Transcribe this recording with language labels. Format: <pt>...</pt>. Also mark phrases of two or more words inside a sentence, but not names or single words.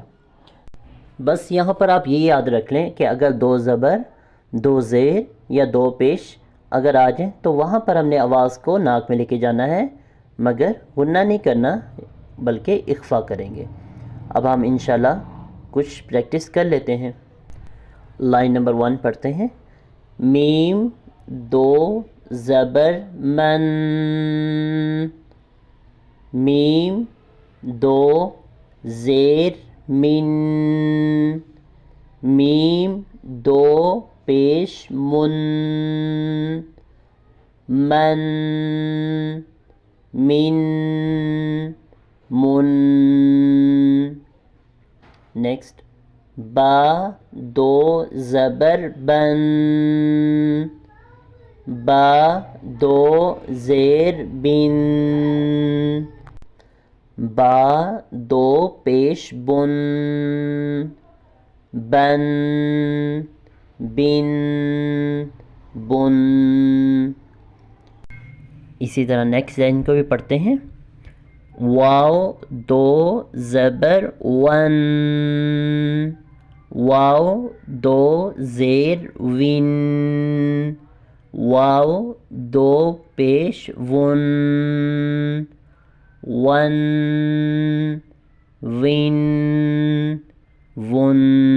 <ur>بس یہاں پر آپ یہ یاد رکھ لیں کہ اگر دو زبر، دو زیر یا دو پیش اگر آ جائیں تو وہاں پر ہم نے آواز کو ناک میں لے کے جانا ہے، مگر غنہ نہیں کرنا بلکہ اخفا کریں گے۔ اب ہم انشاءاللہ کچھ پریکٹس کر لیتے ہیں۔ لائن نمبر 1 پڑھتے ہیں۔ میم دو زبر من، میم دو زیر من، میم دو پیش من، من، من، من۔ نیکسٹ، با دو زبر بن، با دو زیر بن، با دو پیش بن، بن، بن، بن۔ اسی طرح نیکسٹ لائن کو بھی پڑھتے ہیں۔ واو دو زبر ون، واو دو زیر ون، واو دو پیش ون، ون، ون، ون۔</ur>